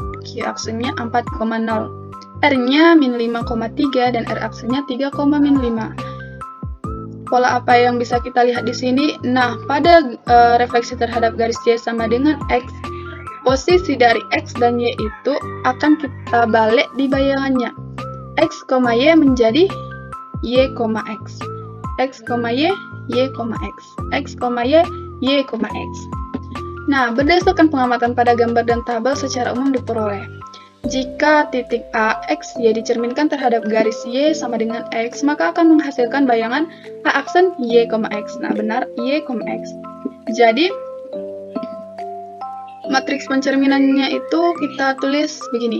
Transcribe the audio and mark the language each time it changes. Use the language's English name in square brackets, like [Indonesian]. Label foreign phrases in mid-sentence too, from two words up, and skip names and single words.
[Indonesian] Q aksennya 4,0, R-nya min 5,3 dan R aksennya 3,5. Pola apa yang bisa kita lihat di sini? Nah, pada refleksi terhadap garis Y sama dengan X, posisi dari X dan Y itu akan kita balik di bayangannya. X, Y menjadi Y, X. X, Y, Y, X. X, Y, Y, X. Nah, berdasarkan pengamatan pada gambar dan tabel secara umum diperoleh. Jika titik A, X, Y dicerminkan terhadap garis Y sama dengan X, maka akan menghasilkan bayangan A aksen Y, X. Nah, benar, Y, X. Jadi, matriks pencerminannya itu kita tulis begini.